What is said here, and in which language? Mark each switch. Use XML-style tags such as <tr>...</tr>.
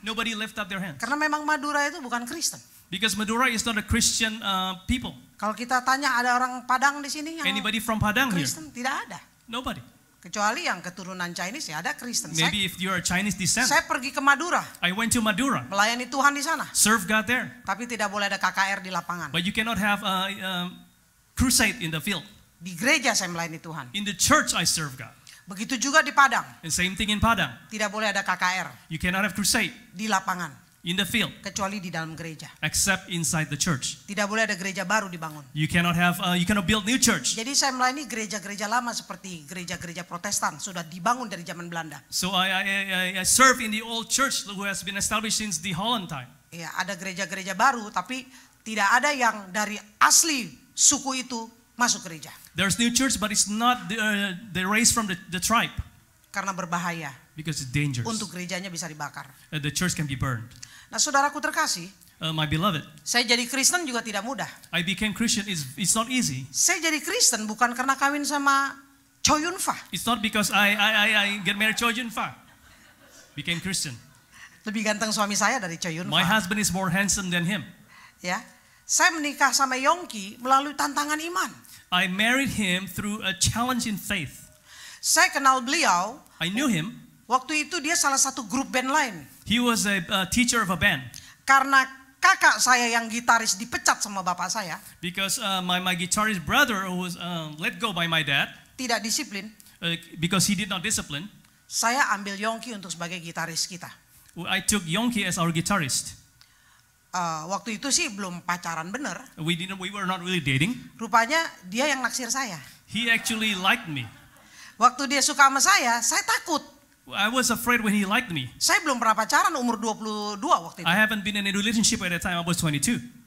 <en>Nobody lift up their hand.</en> <id>Karena memang Madura itu bukan Kristen.</id> <en>Because Madura is not a Christian people.</en> <id>Kalau kita tanya ada orang Padang di sini yang</id> <en>Anybody from Padang here?</en> <id>Kristen? Tidak ada.</id> <en>Nobody.</en> <id>Kecuali yang keturunan Chinese ya ada Kristen.</id> <en>Maybe if you're a Chinese descent.</en> <id>Saya pergi ke Madura,</id> <en>I went to Madura,</en> <id>melayani Tuhan di sana.</id> <en>serve God there.</en> <id>Tapi tidak boleh ada KKR di lapangan.</id> <en>But you cannot have a crusade in the field.</en> <id>Di gereja saya melayani Tuhan.</id> <en>In the church I serve God.</en> <id>Begitu juga di Padang.</id> <en>And same thing in Padang.</en> <id>Tidak boleh ada KKR</id> <en>You cannot have crusade</en> <id>di lapangan.</id> <en>in the field</en> <id>Kecuali di dalam gereja.</id> <en>except inside the church.</en> <id>Tidak boleh ada gereja baru dibangun.</id> <en>You cannot build new church.</en> <id>Jadi saya melayani gereja-gereja lama seperti gereja-gereja Protestan. Sudah dibangun dari zaman Belanda.</id> <en>So I serve in the old church who has been established since the Holland time.</en> <id>Ya, ada gereja-gereja baru tapi tidak ada yang dari asli suku itu masuk gereja.</id> <en>There's new church, but it's not the race from the tribe</en> <id>Karena berbahaya.</id> <en>because it's dangerous.</en> <id>Untuk gerejanya bisa dibakar.</id> <en>The church can be burned.</en> <id>Nah saudaraku terkasih,</id> <en>My beloved,</en> <id>saya jadi Kristen juga tidak mudah.</id> <en>I became Christian. It's not easy.</en> <id>Saya jadi Kristen bukan karena kawin sama Choi Yun Fah.</id> <en>It's not because I get married Choi Jun Fa. Became Christian.</en> <id>Lebih ganteng suami saya dari Choi Yun</id> <en>My Fah. husband is more handsome than him.</en> <id>Ya, saya menikah sama Yongki melalui tantangan iman.</id> <en>I married him through a challenge in faith.</en> <id>Saya kenal beliau.</id> <en>I knew him.</en> <id>Waktu itu dia salah satu grup band lain.</id> <en>He was a teacher of a band.</en> <id>Karena kakak saya yang gitaris dipecat sama bapak saya.</id> <en>Because my guitarist brother who was let go by my dad</en> <id>Tidak disiplin.</id> <en>because he did not discipline.</en> <id>Saya ambil Yongki untuk sebagai gitaris kita.</id> <en>I took Yongki as our guitarist.</en> <id>Waktu itu sih belum pacaran bener.</id> <en>We were not really dating.</en> <id>Rupanya dia yang naksir saya.</id> <en>He actually liked me.</en> <id>Waktu dia suka sama saya takut.</id> <en>I was afraid when he liked me.</en> <id>Saya belum pernah pacaran umur 22 waktu itu.</id> <en>I haven't been in a relationship at that time. I was 22.</en>